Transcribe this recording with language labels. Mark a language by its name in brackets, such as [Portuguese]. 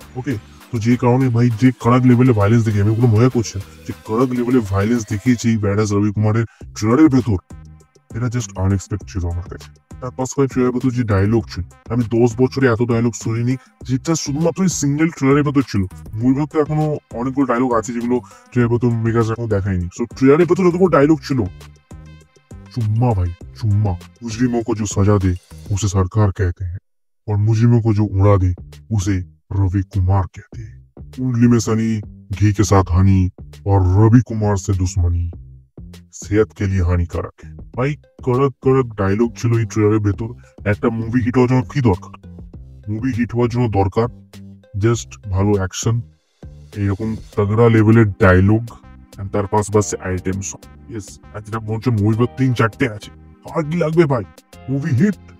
[Bangla] ওকে, তো যে কারণে ভাই যে কড়াক লেভেলে ভাইলেন্স দেখে আমি ওগুলো মজা করছেন, যে কড়াক লেভেলে ভাইলেন্স দেখিয়েছে এই ব্যাডাস রবি কুমারের ট্রেলারের ভেতর, এটা জাস্ট আনএক্সপেক্টেড ছিল আমার কাছে। তার পাশাপাশি ট্রেলারের ভেতর যে ডায়লগ ছিল, আমি 10 বছরে এত ডায়লগ শুনিনি, যেটা শুধুমাত্র সিঙ্গেল ট্রেলারের ভেতর ছিল। মুভির ভেতর এখনো অনেকগুলো ডায়লগ আছে যেগুলো ট্রেলারের ভেতর মেগাস এখনো দেখায়নি। সো ট্রেলারের ভেতর যতগুলো ডায়লগ ছিল, [Hindi] चुम्मा भाई चुम्मा, मुजरिमों को जो सजा दे उसे सरकार कहते हैं, और मुजरिमों को जो उड़ा दे उसे रवि कुमार कहते हैं। कुंडली में सनी, घी के साथ हनी, और रवि कुमार से दुश्मनी सेहत के लिए हानिकारक है। भाई कड़क कड़क डायलग [Bangla] ছিল এই ট্রেলারের ভেতর। একটা মুভি হিট হওয়ার জন্য কি দরকার? মুভি হিট হওয়ার জন্য দরকার জাস্ট ভালো অ্যাকশন, এইরকম তগড়া লেভেলের ডায়লগ, তার পাশাপাশি আইটেম সং। ইয়েস, যেটা মনে হচ্ছে মুভির 3-4টে আছে, আর কি লাগবে ভাই? Movie hit.